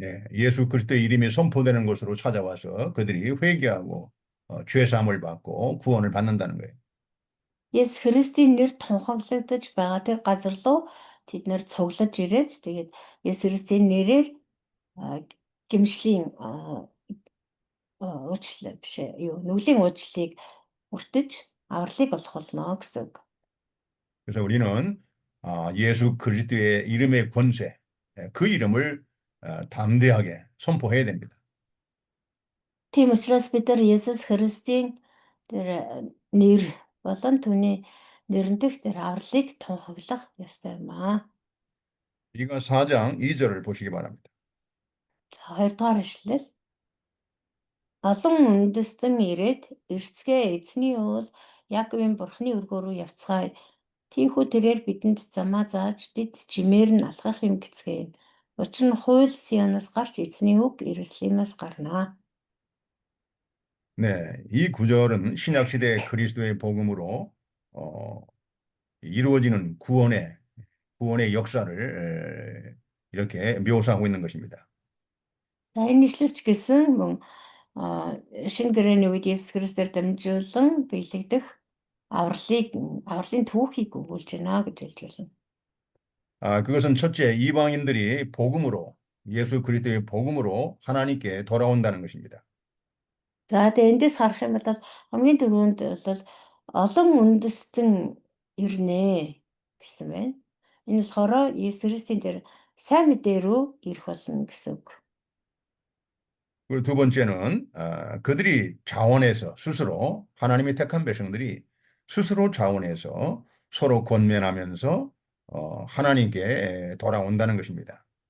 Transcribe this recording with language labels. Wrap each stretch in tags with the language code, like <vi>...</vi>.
<ko>예수 그리스도의 이름이 선포되는 곳으로 찾아와서 그들이 회개하고 죄 사함을 받고 구원을 받는다는 거예요.</ko> <mn>Есүс Христийн нэр тунхаглагдаж байгаа тэр газар руу тэд нэр цуглаж ирээд тэгээд Есүс Христийн нэрээр гимшлийн уучлал биш нүглийн уучлалыг өртөж авралыг олох болно гэсэн үг.</mn> <ko>그래서 우리는 예수 그리스도의 이름의 권세, 그 이름을 담대하게 선포해야 됩니다.</ko> <mn>Тийм учраас бид нар Есүс Христийн тэр нэр болон түүний нэрнтэх тэр авралыг тунхаглах ёстой юм аа.</mn> <ko>미가 4장 2절을 보시기 바랍니다.</ko> <mn>За 2 дугаар ишлэл. Олон үндэстэн ирээд эрцгээ эзний уул Яаковын Бурхны өргөө рүү явцгаая. Тийхүү тэрээр бидэнд замаа зааж бид жимээр нь алхах юм гэцгээе. Учир нь хууль Сионоос гарч эзний үг Иерусалимаас гарнаа.</mn> <ko>네, 이 구절은 신약 시대 그리스도의 복음으로 이루어지는 구원의 역사를 이렇게 묘사하고 있는 것입니다.</ko> <mn>За энэ ишлэлч гэсэн мөн шинэ гэрээний үед Есүс Христээр дамжуулан биелэгдэх авралын түүхийг өгүүлж байна гэж хэлж байна.</mn> <ko>그것은 첫째 이방인들이 예수 그리스도의 복음으로 하나님께 돌아온다는 것입니다.</ko> <mn>За тэгээ эндээс харах юм бол хамгийн түрүүнд бол олон үндэстэн ирнэ гэсэн байна. Энэ болохоор Есүс Христийн тэр сайн мэдээ рүү ирэх болно гэсэн үг.</mn> <ko>그리고 두 번째는 그들이 자원해서 스스로 하나님의 택한 백성들이 스스로 자원해서 서로 권면하면서 하나님께 돌아온다는 것입니다.</ko>